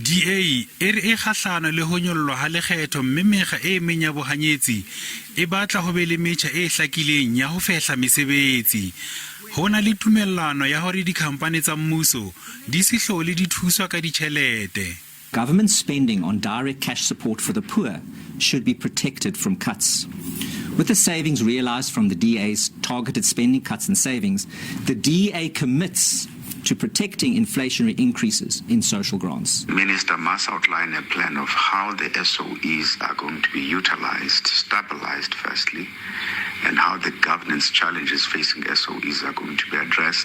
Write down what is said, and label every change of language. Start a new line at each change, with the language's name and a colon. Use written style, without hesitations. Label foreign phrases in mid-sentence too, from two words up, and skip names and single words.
Southern Sotho: DA e re e kgahlano le ho nyollwa ha lekgetho mme mekga e meng ya bohanyetsi e batla ho be le metjha e hlakileng ya ho fehla mesebetsi. Ho na le tumellano ya hore dikhampani tsa mmuso di se hlole di thuswa ka ditjhelete.
English: Government spending on direct cash support for the poor should be protected from cuts. With the savings realised from the DA's targeted spending cuts and savings, the DA commits to protecting inflationary increases in social grants. The Minister must outline a plan of how the SOEs are going to be utilised, stabilised firstly, and how the governance challenges facing SOEs are going to be addressed.